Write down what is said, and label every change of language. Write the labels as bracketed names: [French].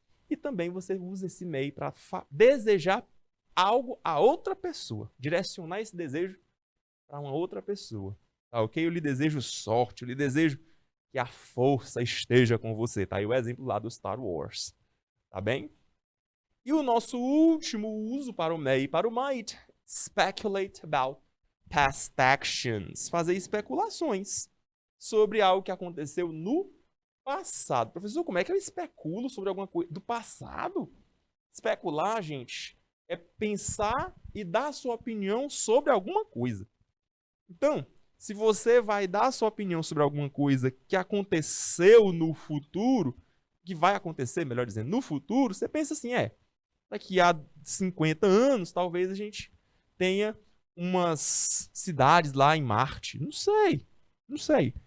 [Portuguese] E também você usa esse may para desejar algo a outra pessoa. Direcionar esse desejo para uma outra pessoa. Tá ok? Eu lhe desejo sorte. Eu lhe desejo que a força esteja com você. Tá aí o exemplo lá do Star Wars. Tá bem? E o nosso último uso para o may e para o might. [English] Speculate about past actions. [Portuguese] Fazer especulações sobre algo que aconteceu no passado. Professor, como é que eu especulo sobre alguma coisa do passado? Especular, gente, é pensar e dar a sua opinião sobre alguma coisa. Então, se você vai dar a sua opinião sobre alguma coisa que aconteceu no futuro, que vai acontecer, melhor dizendo, no futuro, você pensa assim, daqui a 50 anos, talvez a gente tenha umas cidades lá em Marte. Não sei.